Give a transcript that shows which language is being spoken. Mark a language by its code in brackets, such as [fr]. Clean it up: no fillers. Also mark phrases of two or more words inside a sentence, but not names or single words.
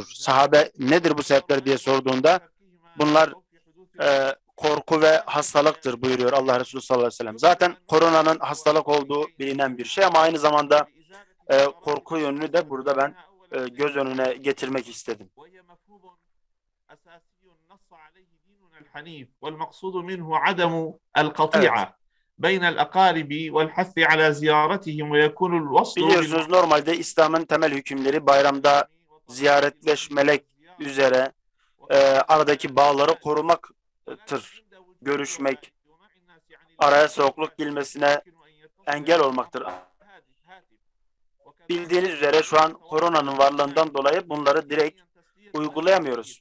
[tr] Sahabe nedir bu sebepler diye sorduğunda bunlar korku ve hastalıktır buyuruyor Allah Resulü [ar] صلى الله عليه وسلم. [tr] Zaten koronanın hastalık olduğu bilinen bir şey ama aynı zamanda korku yönünü de burada ben göz önüne getirmek istedim. Evet. [ar] بين الأقارب والحث على زيارتهم ويكون الوصل [tr] Biliyorsunuz normalde İslam'ın temel hükümleri bayramda ziyaretleşmek üzere aradaki bağları korumaktır. Görüşmek, araya soğukluk girmesine engel olmaktır. Bildiğiniz üzere şu an koronanın varlığından dolayı bunları direkt uygulayamıyoruz.